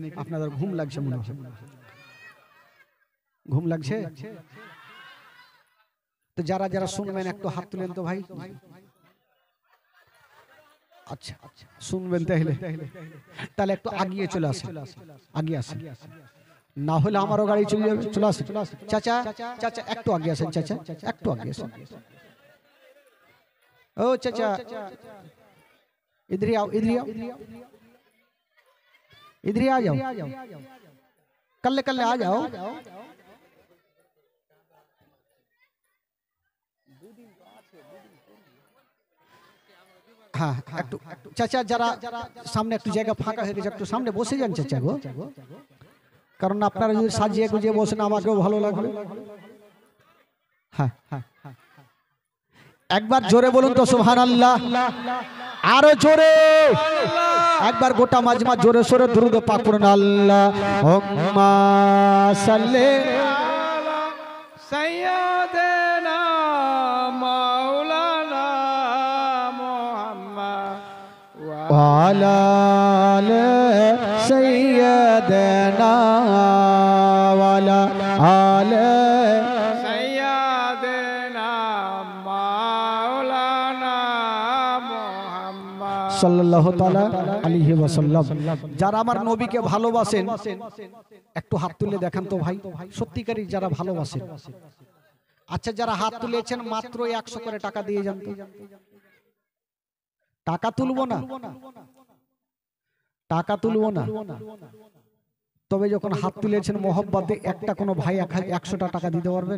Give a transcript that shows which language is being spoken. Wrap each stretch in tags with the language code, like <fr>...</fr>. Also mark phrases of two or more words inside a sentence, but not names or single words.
<bn>আপনাদের ঘুম লাগছে মনে হয়, ঘুম লাগছে তো যারা যারা শুনবেন একটু হাত তুলেন তো ভাই। আচ্ছা শুনবেন তাহলে একটু আগিয়ে চলে আসেন, আগিয়ে আসেন, না হলে আমারও গাড়ি চলে যাবে। চলে আসেন চাচা, চাচা একটু আগে আসেন, চাচা একটু আগে আসেন।</bn> <hi>ओ चाचा इधर ही आओ, इधर ही आओ, इधर ही आ जाओ, कल्ले कल्ले आ जाओ।</hi> <bn>हाँ একটু চাচা যারা সামনে একটু জায়গা ফাঁকা হয়ে গেছে, একটু সামনে বসে যান চাচা গো, কারণ আপনারা যদি সাজিয়ে গুজিয়ে বসেন আমাকেও ভালো লাগবে। হ্যাঁ হ্যাঁ একবার জোরে বলুন তো সুবহানাল্লাহ, আরো জোরে একবার গোটা মাজমা জোরে সোরে দুরূদ পাক পড়ুন।</bn> <ar>اللهم صل على سيدنا مولانا محمد وعلى آل سيدنا وعلى آل صلى الله تعالى عليه وسلم.</ar> <bn>যারা আমার নবীকে ভালোবাসেন একটু হাত তুলে দেখান তো ভাই, সত্যিকারই যারা ভালোবাসেন। আচ্ছা যারা হাত তুলেছেন মাত্র 100 করে টাকা দিয়ে যান তো। টাকা তুলবো না, টাকা তুলবো না, তবে যখন হাত তুলেছেন মোহব্বতে একটা কোনো ভাই 100টা টাকা দিতে পারবেন?</bn>